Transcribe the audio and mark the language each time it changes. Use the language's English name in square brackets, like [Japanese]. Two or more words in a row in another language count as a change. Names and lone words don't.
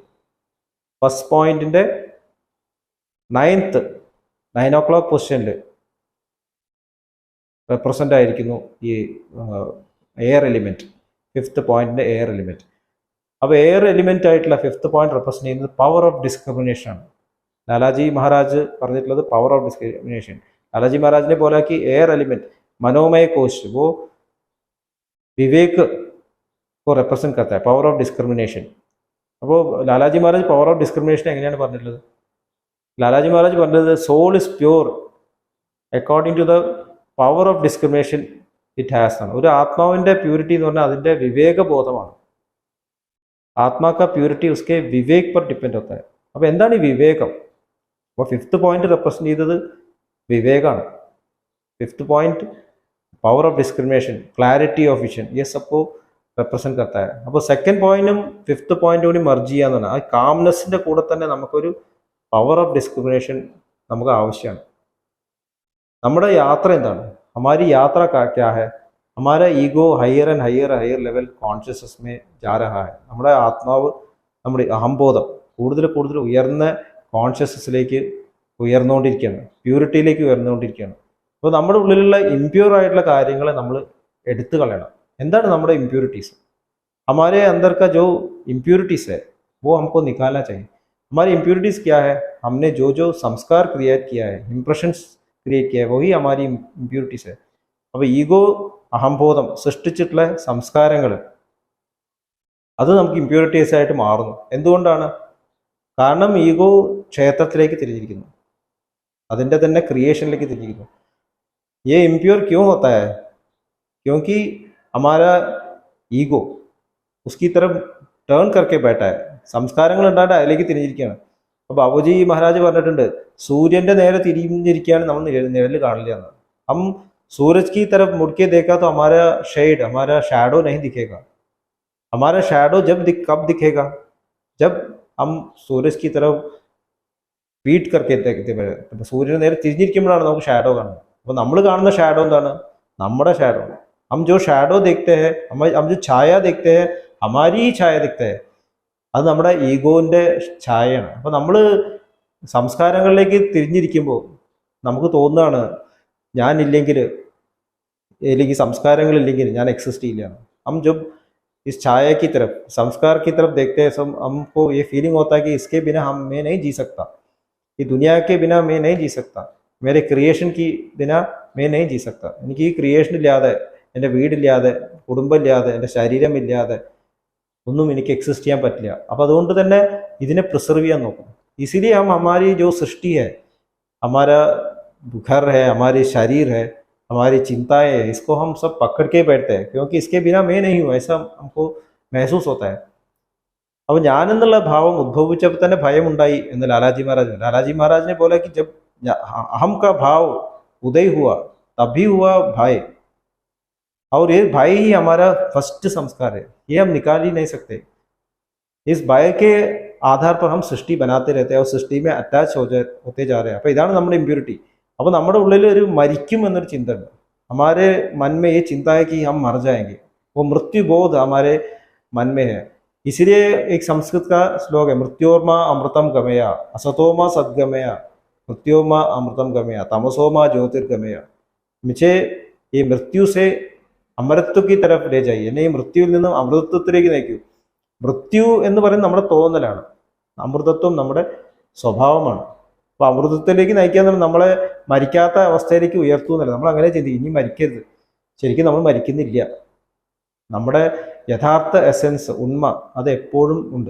[Malayalam] ഫസ്റ്റ് പോയിന്റിന്റെ 9 o'clock പൊസിഷനിൽ റെപ്രസെന്റ് ആയിരിക്കുന്നു ഈ [English] air element, [Malayalam] 5th പോയിന്റിന്റെ [English] air element. [Malayalam] അപ്പോൾ [English] air element [Malayalam] ആയിട്ടുള്ള 5th പോയിന്റ് റെപ്രസെന്റ് ചെയ്യുന്നത് [English] power of discrimination [Malayalam] ആണ്. ലാലാജി മഹാരാജ് പറഞ്ഞിട്ടുള്ളത് [English] power of discrimination. [Malayalam] ലാലാജി മഹാരാജിനെ പോലെ [Hindi] कि [English] air element [Hindi] मनोमय कोश वो विवेक को रिप्रेजेंट करता है, [English] power of discrimination. [Malayalam] അപ്പോൾ ലാലാജി മഹാരാജ് [English] power of discrimination [Malayalam] എങ്ങനെയാണ് പറഞ്ഞിട്ടുള്ളത്? ലാലാജി മഹാരാജ് പറഞ്ഞത് [English] soul is pure according to the power of discrimination it has ആണ്. [Malayalam] ഒരു ആത്മാവിന്റെ പ്യൂരിറ്റി എന്ന് പറഞ്ഞാൽ അതിന്റെ വിവേകബോധമാണ്. [Hindi] आत्मा का प्योरिटी उसके विवेक पर ഡിപ്പെൻഡ് होता है. [Malayalam] അപ്പോൾ എന്താണ് ഈ വിവേകം? അപ്പോൾ 5th പോയിന്റ് റെപ്രസെന്റ് ചെയ്തത് വിവേകാണ്. [Hindi] 5th പോയിന്റ് [English] power of discrimination, clarity of vision, [Hindi] ये सबको റിപ്രസെന്റ് करता है. [Malayalam] അപ്പോൾ 2nd പോയിന്റും 5th പോയിന്റും കൂടി മർജ് ചെയ്യാന്നാണ്. ആ കാംനെസ്സിന്റെ കൂടെ തന്നെ നമുക്കൊരു [English] power of discrimination [Malayalam] നമുക്ക് ആവശ്യമാണ്. നമ്മുടെ യാത്ര എന്താണ്? [Hindi] हमारी यात्रा का क्या है? हमारा ईगो [English] higher and higher higher level consciousness [Hindi] में जा रहा है. [Malayalam] നമ്മുടെ ആത്മാവ്, നമ്മുടെ അഹംബോധം കൂടുതൽ കൂടുതൽ ഉയർന്ന കോൺഷ്യസ്നെസ്സിലേക്ക് ഉയർന്നുകൊണ്ടിരിക്കുകയാണ്, പ്യൂരിറ്റിയിലേക്ക് ഉയർന്നുകൊണ്ടിരിക്കുകയാണ്. അപ്പോൾ നമ്മുടെ ഉള്ളിലുള്ള ഇംപ്യൂർ ആയിട്ടുള്ള കാര്യങ്ങളെ നമ്മൾ എടുത്തു കളയണം. എന്താണ് നമ്മുടെ ഇംപ്യൂരിറ്റീസ്? [Hindi] हमारे अंदर का जो इम्प्यूरिटीज है वो हमको निकालना चाहिए. हमारी इम्प्यूरिटीज क्या है? हमने जो जो संस्कार क्रिएट किया है, इम्प्रेशंस क्रिएट किया है, वही हमारी इम्प्यूरिटीज है. [Malayalam] അപ്പോൾ ഈഗോ അഹംബോധം സൃഷ്ടിച്ചിട്ടുള്ള സംസ്കാരങ്ങൾ അത് നമുക്ക് ഇമ്പ്യൂരിറ്റീസ് ആയിട്ട് മാറുന്നു. എന്തുകൊണ്ടാണ്? കാരണം ഈഗോ ക്ഷേത്രത്തിലേക്ക് തിരിഞ്ഞിരിക്കുന്നു, അതിൻ്റെ തന്നെ ക്രിയേഷനിലേക്ക് തിരിഞ്ഞിരിക്കുന്നു. [Hindi] ये इम्प्योर क्यों होता है? क्योंकि हमारा ईगो उसकी तरफ ടേൺ करके बैठा है. [Malayalam] സംസ്കാരങ്ങൾ ഉണ്ടായിട്ട് അതിലേക്ക് തിരിഞ്ഞിരിക്കുകയാണ്. അപ്പോൾ ബാബുജി മഹാരാജ് പറഞ്ഞിട്ടുണ്ട്, സൂര്യന്റെ നേരെ തിരിഞ്ഞിരിക്കുകയാണ് നമ്മൾ നിഴൽ കാണില്ല എന്ന്. [Hindi] हम सूरज की तरफ मुड़ के देखा तो हमारा शेड, हमारा शैडो नहीं दिखेगा. हमारा शैडो कब दिखेगा? जब हम सूरज की तरफ पीट करके देखते हैं. [Malayalam] സൂര്യന് നേരെ തിരിഞ്ഞിരിക്കുമ്പോഴാണ് നമുക്ക് ഷാഡോ കാണുന്നത്. അപ്പോൾ നമ്മൾ കാണുന്ന ഷാഡോ എന്താണ്? നമ്മുടെ ഷാഡോ. [Hindi] हम जो शैडो देखते हैं, हम जो छाया देखते हैं, हमारी ही छाया दिखते हैं, [Malayalam] അത് നമ്മുടെ ഈഗോന്റെ ഛായയാണ്. അപ്പോൾ നമ്മൾ സംസ്കാരങ്ങളിലേക്ക് തിരിഞ്ഞിരിക്കുമ്പോൾ നമുക്ക് തോന്നുകയാണ് ഞാനില്ലെങ്കിൽ, അല്ലെങ്കിൽ സംസ്കാരങ്ങളില്ലെങ്കിൽ ഞാൻ എക്സിസ്റ്റ് ചെയ്യില്ല. [Hindi] हम जब इस छाया की तरफ, संस्कार की तरफ देखते हैं, सब हमको ये फीलिंग होता है कि इसके बिना मैं नहीं जी सकता, ഈ दुनिया के बिना मैं नहीं जी सकता, मेरे क्रिएशन की बिना मैं नहीं जी सकता. [Malayalam] എനിക്ക് ഈ ക്രിയേഷൻ ഇല്ലാതെ, എൻ്റെ വീടില്ലാതെ, കുടുംബമില്ലാതെ, എൻ്റെ ശരീരമില്ലാതെ ഒന്നും എനിക്ക് എക്സിസ്റ്റ് ചെയ്യാൻ പറ്റില്ല. അപ്പോൾ അതുകൊണ്ട് തന്നെ ഇതിനെ പ്രിസർവ് ചെയ്യാൻ നോക്കും. [Hindi] इसीलिए हम हमारी जो सृष्टि है, हमारा घर है, हमारी शरीर है, हमारी चिंताएं है, इसको हम सब पकड़ के बैठते हैं, क्योंकि इसके बिना मैं नहीं हूँ, ऐसा हमको महसूस होता है. [Malayalam] അപ്പോൾ ഞാനെന്നുള്ള ഭാവം ഉദ്ഭവിച്ചപ്പോൾ തന്നെ ഭയമുണ്ടായി എന്ന് ലാലാജി മഹാരാജിനെ പോലെ [Hindi] कि जब अहम का भाव उदय हुआ तभी हुआ भय, और ये भय ही हमारा फर्स्ट संस्कार है, ये हम निकाल ही नहीं सकते. इस भय के आधार पर हम सृष्टि बनाते रहते हैं और सृष्टि में अटैच होते जा रहे हैं. [Malayalam] അപ്പോൾ ഇതാണ് നമ്മുടെ ഇമ്പ്യൂരിറ്റി. അപ്പോൾ നമ്മുടെ ഉള്ളിൽ ഒരു മരിക്കും എന്നൊരു ചിന്ത ഉണ്ട്. [Hindi] हमारे मन में ये चिंता है कि हम मर जाएंगे, वो मृत्यु बोध हमारे मन में है. इसलिए एक संस्कृत का श्लोक है, [Sanskrit] मृत्योर्मा अमृतम गमया, असतोमा सद्गमया, मृत्योमा अमृतम गमया, तमसोमा ज्योतिर्गमया. [Hindi] मुझे ये मृत्यु से अमृतत्व की तरफ ले जाइए, नहीं [Malayalam] मृत्युവിൽ നിന്നും അമൃതത്വത്തിലേക്ക് നയിക്കൂ. മൃത്യു എന്ന് പറയുന്നത് നമ്മുടെ തോന്നലാണ്, അമൃതത്വം നമ്മുടെ സ്വഭാവമാണ്. അപ്പൊ അമൃതത്വത്തിലേക്ക് നയിക്കാൻ നമ്മളെ മരിക്കാത്ത അവസ്ഥയിലേക്ക് ഉയർത്തുന്നല്ല, നമ്മൾ അങ്ങനെ ചിന്തിക്കും ഇനി മരിക്കരുത്. ശരിക്കും നമ്മൾ മരിക്കുന്നില്ല. നമ്മുടെ യഥാർത്ഥ എസെൻസ്, ഉണ്മ, അത് എപ്പോഴും ഉണ്ട്.